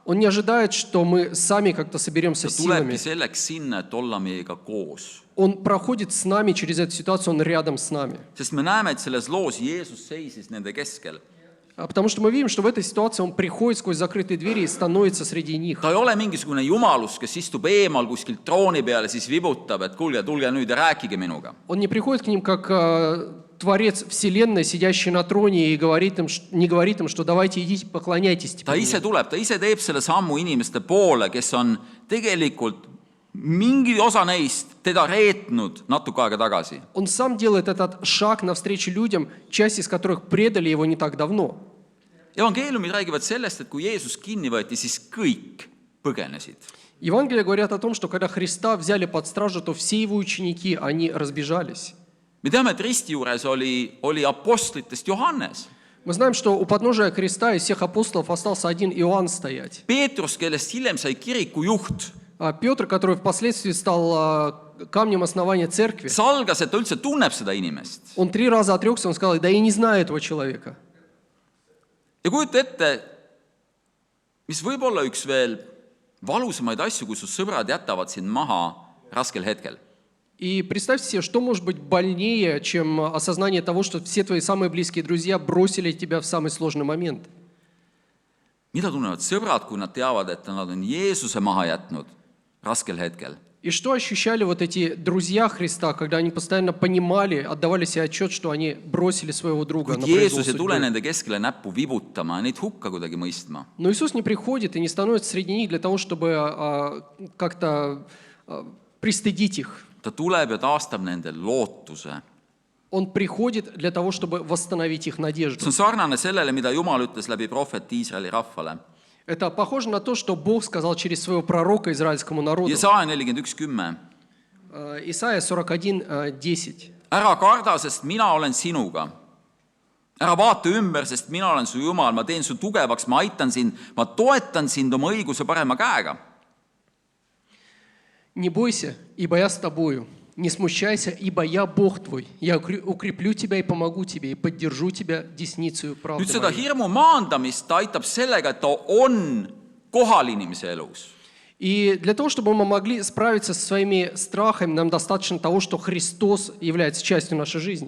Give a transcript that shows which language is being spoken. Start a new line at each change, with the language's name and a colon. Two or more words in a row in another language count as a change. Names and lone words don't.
Russian: Он не ожидает, что мы сами как-то соберемся
Estonian: Ta
Russian: силами.
Estonian: tulebki selleks sinna, et olla meiega koos.
Russian: Он проходит с нами через эту ситуацию, он рядом с нами.
Estonian: Sest me näeme, et selles loos Jeesus seisis nende keskel.
Russian: Потому что мы видим, что в этой ситуации он приходит сквозь закрытые двери и становится среди них.
Estonian: Ta ei ole mingisugune jumalus, kes istub eemal kuskil trooni peale, siis vibutab, et kuulge, tulge nüüd ja rääkige minuga.
Russian: Он не приходит к ним как Творец Вселенной, сидящий на троне, и не говорит им, что давайте идите, поклоняйтесь.
Estonian: Ta ise tuleb, ta ise teeb selle sammu inimeste poole, kes on tegelikult mingi osa neist teda reetnud natuke aega tagasi.
Russian: Он сам делает этот шаг навстречу людям, часть из которых предали его не так давно.
Estonian: Evangeeliumid räägivad sellest, et kui Jeesus kinni võeti, siis kõik põgenesid.
Russian: Евангелия говорят о том, что когда Христа взяли под стражу, то все его ученики, они разбежались.
Estonian: Me teame, et risti juures oli apostlitest Johannes.
Russian: Мы знаем, что у подножия креста из всех апостолов остался один Иоанн стоять.
Estonian: Peetrus, kellest hiljem sai kiriku juht,
Russian: А Петр, который впоследствии стал камнем основания церкви,
Estonian: salgas, et ta üldse tunneb seda inimest.
Russian: он 3 раза отрекся, он сказал, да я не знаю этого человека.
Estonian: Ja kujuta ette, mis võib olla üks veel valusamaid asju, kui su sõbrad jätavad sind maha raskel hetkel.
Russian: И представьте себе, что может быть больнее, чем осознание того, что все твои самые близкие друзья бросили тебя в самый сложный момент.
Estonian: Mida tunnevad sõbrad, kui nad teavad, et nad on Jeesuse maha jätnud raskel hetkel?
Russian: И что ощущали вот эти друзья Христа, когда они постоянно понимали, отдавали себе отчет, что они бросили своего друга
Estonian: Kuid
Russian: на произвол
Estonian: Jeesus ei tule
Russian: судьбы.
Estonian: nende keskele näppu vibutama ja neid hukka kuidagi mõistma.
Russian: Но Иисус не приходит и не становится среди них для того, чтобы как-то пристыдить их.
Estonian: Ta tuleb ja taastab nende lootuse.
Russian: Он приходит для того, чтобы восстановить их надежду.
Estonian: See on sarnane sellele, mida Jumal ütles läbi prohveti Iisraeli rahvale.
Russian: Это похоже на то, что Бог сказал через своего пророка израильскому народу.
Estonian: Jesaja 41:10.
Russian: Исайя 41:10.
Estonian: Ära karda, sest mina olen sinuga. Ära vaata ümber, sest mina olen su Jumal, ma teen su tugevaks, ma aitan sind, ma toetan sind oma õiguse parema käega.
Russian: Не бойся, ибо я с тобою. Не смущайся, ибо я Бог твой. Я укреплю тебя и помогу тебе, и поддержу тебя десницею правды
Estonian: Nüüd seda
Russian: моей.
Estonian: hirmu maandamist ta aitab sellega, et ta on kohal inimese elus.
Russian: И для того, чтобы мы могли справиться со своими страхами, нам достаточно того, что Христос является частью нашей жизни.